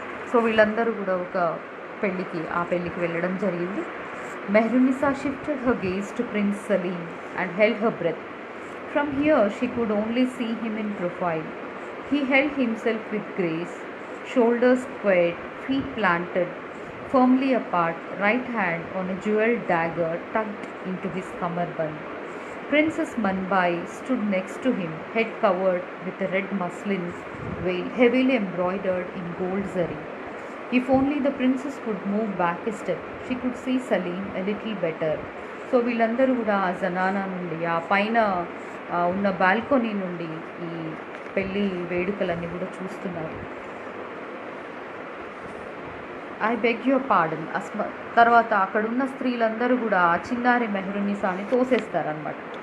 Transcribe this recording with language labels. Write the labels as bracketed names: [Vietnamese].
[Telugu] So వీళ్ళందరూ కూడా ఆ పెళ్ళికి వెళ్ళడం జరిగింది. [English] Mehrunnisa shifted her gaze to Prince Salim and held her breath. From here she could only see him in profile. He held himself with grace, shoulders squared, feet planted firmly apart, right hand on a jeweled dagger tucked into his kamarband. Princess Manbai stood next to him, head covered with a red muslin veil heavily embroidered in gold zari. If only the princess could move back a step, she could see Salim a little better. [Telugu] So వీళ్ళందరూ కూడా ఆ జనానా నుండి, ఆ పైన ఉన్న balcony నుండి ఈ పెళ్ళి వేడుకలన్నీ కూడా చూస్తున్నారు. [English] I beg your pardon. [Telugu] తర్వాత అక్కడున్న స్త్రీలందరూ కూడా ఆ చిన్నారి మెహరున్నిసాని తోసేస్తారనమాట.